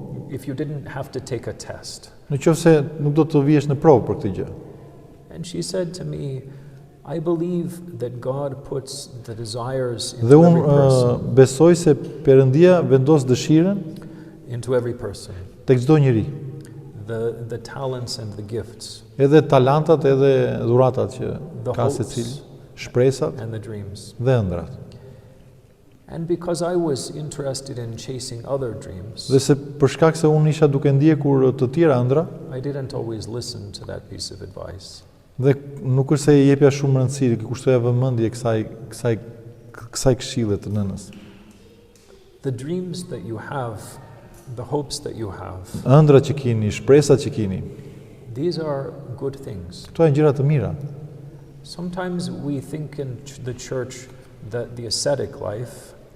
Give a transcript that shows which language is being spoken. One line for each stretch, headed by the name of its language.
English: if you didn't have to take a test?
Albanian: nëse nuk do të vihesh në provë për këtë gjë?
English: And she said to me, I believe that God puts the desires
Albanian: Dhe
English: into every
Albanian: unë
English: person,
Albanian: besoj se Perëndia vendos dëshirën
English: into every person,
Albanian: tek çdo njeri,
English: the talents and the gifts,
Albanian: edhe talentat edhe dhuratat që
English: the
Albanian: ka
English: hopes
Albanian: secili, shpresat
English: and the dreams.
Albanian: dhe ëndrat.
English: And because I was interested in chasing other dreams,
Albanian: Dhe se për shkak se unë isha duke ndjekur të tjera ëndra,
English: I didn't always listen to that piece of advice.
Albanian: dhe nuk është se i jepja shumë rëndësi, kushtoja vëmendje kësaj këshille të nënës.
English: The dreams that you have, the hopes that you have,
Albanian: Ëndrat që keni, shpresat që keni,
English: these are good things.
Albanian: këto janë gjëra të mira.
English: Sometimes we think in the church that the ascetic life,